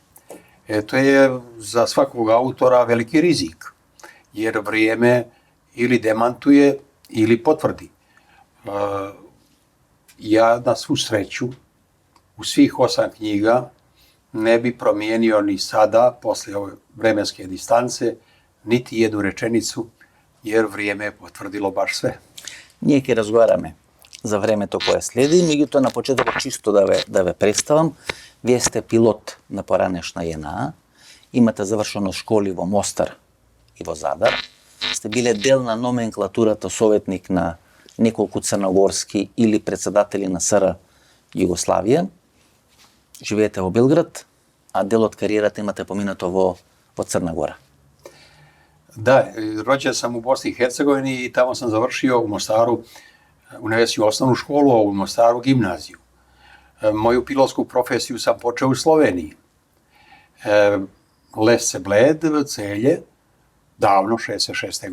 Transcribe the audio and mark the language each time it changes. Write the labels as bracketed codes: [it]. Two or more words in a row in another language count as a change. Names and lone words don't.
[sr] To je za svakog autora veliki rizik, jer vrijeme ili demantuje ili potvrdi. Ja na svu sreću u svih 8 knjiga ne bi promijenio ni sada, posle ove vremenske distance, niti jednu rečenicu, jer vrijeme je potvrdilo baš sve. [mk] Ние ќе разговараме за времето кое следи, меѓутоа на почетокот чисто да ве представам. Вие сте пилот на поранешна JNA, имате завршено школи во Мостар и во Задар, сте биле дел на номенклатурата советник на неколку црногорски или председатели на СР Југославија, живеете во Белград, а дел од кариерата имате поминато во Црна Гора. [sr] Da, rođen sam u Bosni i Hercegovini i tamo sam završio u Mostaru Univerziju osnovnu školu, a u Mostaru gimnaziju. Moju pilotsku profesiju sam počeo u Sloveniji. Lesce Bled, Celje, davno, 66.